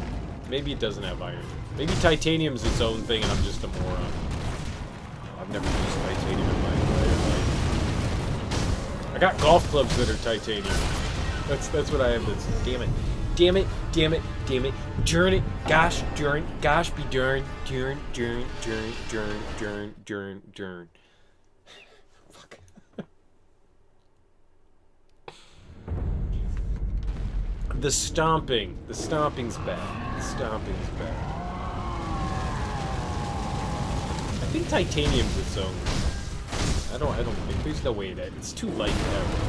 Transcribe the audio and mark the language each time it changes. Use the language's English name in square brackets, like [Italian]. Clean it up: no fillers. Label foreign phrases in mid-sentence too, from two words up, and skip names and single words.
[English] Maybe it doesn't have iron. Maybe titanium's its own thing and I'm just a moron. I've never used titanium in my entire life. I got golf clubs that are titanium. That's what I have. Damn it. Damn it. Damn it. Damn it. Darn it. Gosh. Darn. Gosh be darn. Darn. Darn. Darn. Darn. Darn. Darn. Darn. Fuck. The stomping. The stomping's bad. The stomping's bad. I think titanium's its own. I don't think there's no way that it's too light now.